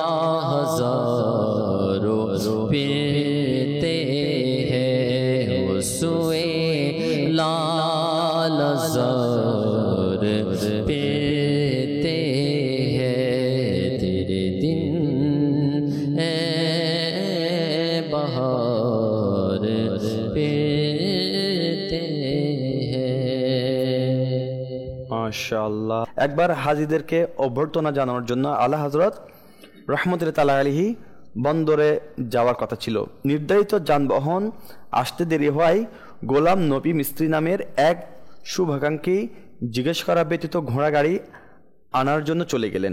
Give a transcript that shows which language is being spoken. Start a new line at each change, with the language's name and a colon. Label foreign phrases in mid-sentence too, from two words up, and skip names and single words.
Urdu: ہزاروں پھرتے ہیں سوئے لال زار پھرتے ہیں تیرے دن اے بہار پھرتے ہیں
Bangla: মাশাআল্লাহ। একবার হাজীদেরকে অভ্যর্থনা জানানোর জন্য আলা হযরত
Arabic: رحمة الله تعالى عليه
Bangla: বন্দরে যাওয়ার কথা ছিল। নির্ধারিত যানবাহন আসতে দেরি হওয়ায় গোলাম নবী মিস্ত্রি নামের এক শুভাকাঙ্ক্ষী জিজ্ঞেস করা ব্যতীত ঘোড়া গাড়ি আনার জন্য চলে গেলেন।